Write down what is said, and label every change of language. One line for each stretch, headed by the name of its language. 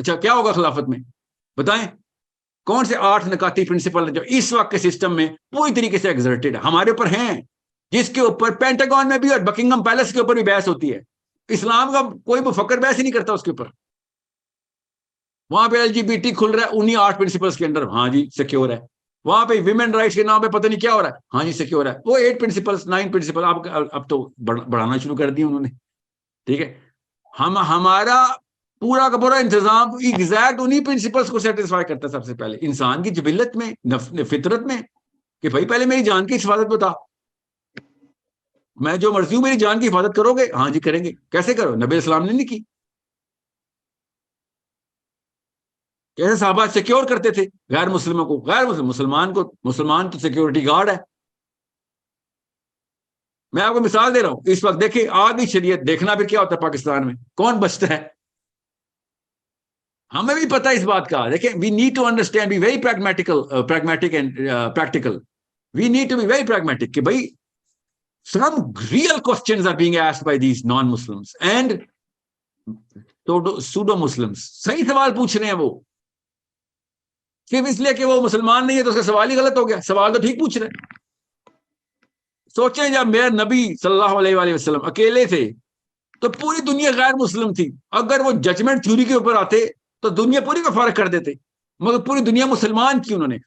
Urdu: اچھا کیا ہوگا خلافت میں بتائیں؟ کون سے 8 نکاتی پرنسپل ہیں جو اس وقت کے سسٹم میں پوری طریقے سے ایگزرٹڈ ہے, ہمارے اوپر ہیں, جس کے اوپر پینٹاگون میں بھی اور بکنگم پیلس کے اوپر بھی بحث ہوتی ہے. اسلام کا کوئی مفکر بحث ہی نہیں کرتا اس کے اوپر. وہاں پہ LGBT کھل رہا ہے انہی 8 پرنسپلس کے اندر, ہاں جی سیکیور ہے. وہاں پہ ویمن رائٹس کے نام پہ پتہ نہیں کیا ہو رہا ہے, ہاں جی سیکیور ہے. وہ 8 پرنسپلس 9 پرنسپل اب تو بڑھانا شروع کر دی انہوں نے. ٹھیک ہے, ہمارا پورا کا پورا انتظام ایگزیکٹ انہی پرنسپلس کو سیٹسفائی کرتا ہے. سب سے پہلے انسان کی جبلت میں, فطرت میں, کہ بھائی پہلے میری جان کی حفاظت بتا, میں جو مرضی ہوں میری جان کی حفاظت کرو گے؟ ہاں جی کریں گے. کیسے کرو؟ نبی اسلام نے نہیں کی. کیسے صحابہ سیکیور کرتے تھے غیر مسلموں کو؟ غیر مسلمان تو سیکیورٹی گارڈ ہے. میں آپ کو مثال دے رہا ہوں. اس وقت دیکھیں آدھی شریعت, دیکھنا پھر کیا ہوتا ہے پاکستان میں, کون بچتا ہے. ہمیں بھی پتہ ہے اس بات کا. دیکھیں
English: We need to understand, be very pragmatic and practical. We need to be very pragmatic
Urdu: کہ بھائی
English: some real questions are being asked by these non-Muslims and pseudo-Muslims.
Urdu: صحیح سوال پوچھ رہے ہیں وہ, صرف اس لیے کہ وہ مسلمان نہیں ہے تو اس کا سوال ہی غلط ہو گیا. سوال تو ٹھیک پوچھ رہے ہیں. سوچیں جب میرے نبی صلی اللہ علیہ وآلہ وسلم اکیلے تھے تو پوری دنیا غیر مسلم تھی. اگر وہ ججمنٹ تھیوری کے اوپر آتے تو دنیا پوری کو فرق کر دیتے, مگر پوری دنیا مسلمان کی انہوں نے.